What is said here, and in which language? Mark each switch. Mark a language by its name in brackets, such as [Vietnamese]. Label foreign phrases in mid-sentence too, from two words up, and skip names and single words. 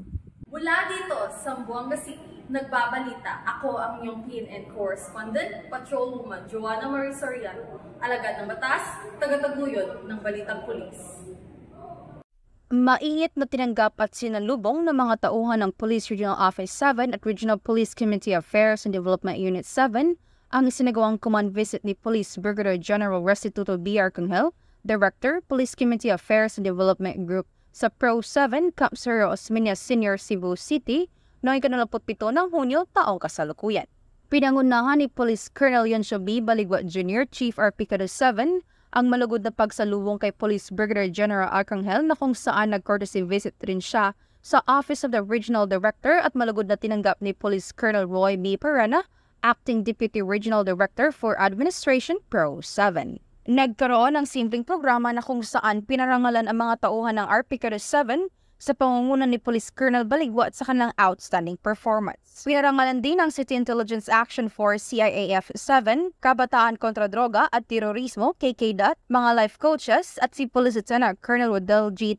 [Filipino] Mula dito sa Zamboanga City, nagbabalita ako ang inyong PNN correspondent, Patrolwoman Joanna Marie Soriano, alagad ng batas, tagataguyod ng Balitang Pulis. Mainit na tinanggap at sinalubong ng mga tauhan ng Police Regional Office 7 at Regional Police Community Affairs and Development Unit 7 ang isinagawang [English] command visit [Filipino] ni Police Brigadier General Restituto B. Arcangel, Director, Police Community Affairs and Development Group sa Pro 7, Camp Cerro Osmeña Senior, Cebu City noong 27 ng Hunyo taong kasalukuyan. Pinangunahan ni Police Colonel Yonsho B. Baligwa Jr., Chief RPCADO 7, ang malugod na pagsalubong kay Police Brigadier General Arcangel na kung saan nag- [English] courtesy visit [Filipino] rin siya sa Office of the Regional Director at malugod na tinanggap ni Police Colonel Roy B. Perena, Acting Deputy Regional Director for Administration, Pro 7. Nagkaroon ng simpleng programa na kung saan pinarangalan ang mga tauhan ng RPCADO 7 sa pangunguna ni Police Colonel Baligwa at sa kanilang [English] outstanding performance. [Filipino] Pinarangalan din ng City Intelligence Action Force CIAF 7, Kabataan kontra Droga at Terorismo KKDAT, mga [English] life coaches [Filipino] at si Police Lieutenant Colonel Rodel G.